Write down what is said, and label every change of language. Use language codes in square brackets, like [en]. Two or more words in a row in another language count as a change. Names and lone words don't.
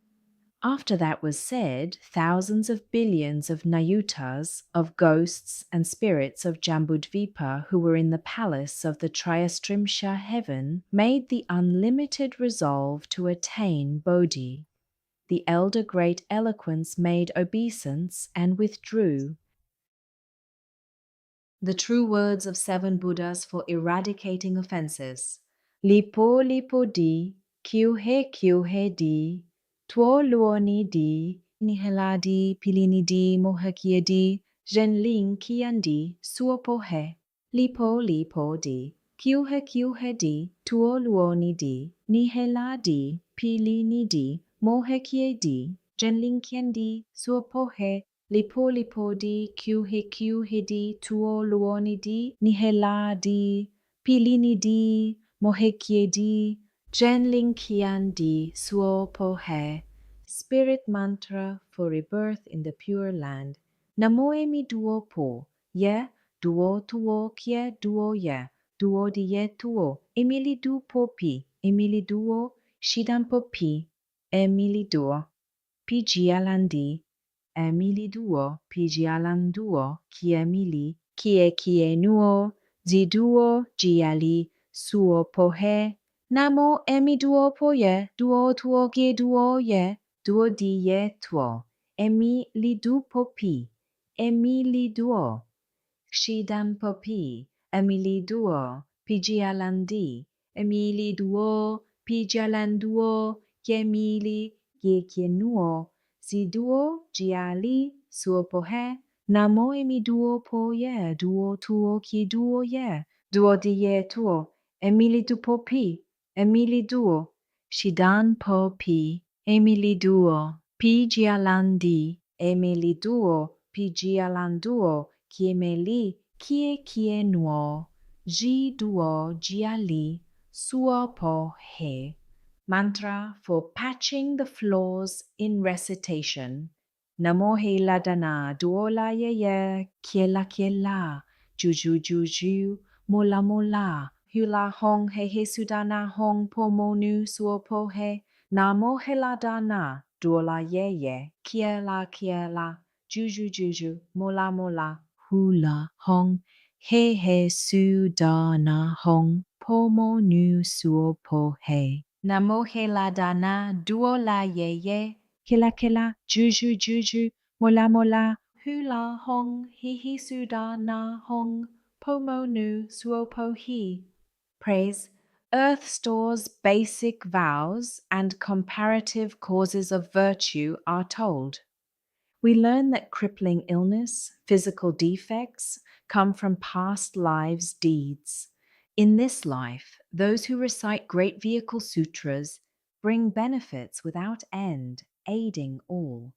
[en] After that was said, thousands of billions of Nayutas, of ghosts and spirits of Jambudvipa who were in the palace of the Triyastrimsha heaven made the unlimited resolve to attain Bodhi. The elder great eloquence made obeisance and withdrew. The true words of 7 Buddhas for eradicating offenses. [sa] Lipo lipo di, kyuhe di, tuo luoni di, nihela di, pilini di, mohakia di, zhenling kian di, suopo he. Lipo di, kyuhe di, tuo luoni di, nihela di, pilini di, mohekie di, jenlinkien di, suopohe, lipo di, kyuhe di, tuo luoni di, nihela di, pilini di, mohekie di, jenlinkian di, suopohe. [en] Spirit mantra for rebirth in the Pure Land. [sa] Namoe mi duo po, ye, duo tuo kie duo ye, duo di ye tuo, emili du po pi, emili duo, shidan po pi, emili duo, pi gialandi, emili duo, pi gialanduo, kie nuo, zi duo, giali, suo pohe, namo emi duo po ye, duo tuo kie duo ye, duo di ye tuo, emi li du po pi, emi li duo, shidan po pi, emi li duo, pi gialandi, emi li duo, pi gialanduo, kie nuo, si duo, giali, suo pohe, namo emi duo po ye, duo tuo kie duo ye, duo di ye tuo, emi li du po pi, emi li duo, shidan po pi, emi li duo, pi gialandi, emi li duo, pi gialanduo, kie nuo, ji duo giali, suo po he. [en] Mantra for patching the flaws in recitation. [sa] Namo he ladana, duola ye, kiela, juju, mola, hula hong he sudana hong pomonu suopo he, namo he ladana, duola ye, kiela, juju, mola, hula hong he sudana hong pomonu suopo he. Namo he ladana, duola ye, kila, juju, mola, hula hong, he sudana hong, pomo nu suopo he. [en] Praise Earth Store's basic vows and comparative causes of virtue are told. We learn that crippling illness, physical defects, come from past lives' deeds. In this life, those who recite great vehicle sutras bring benefits without end, aiding all.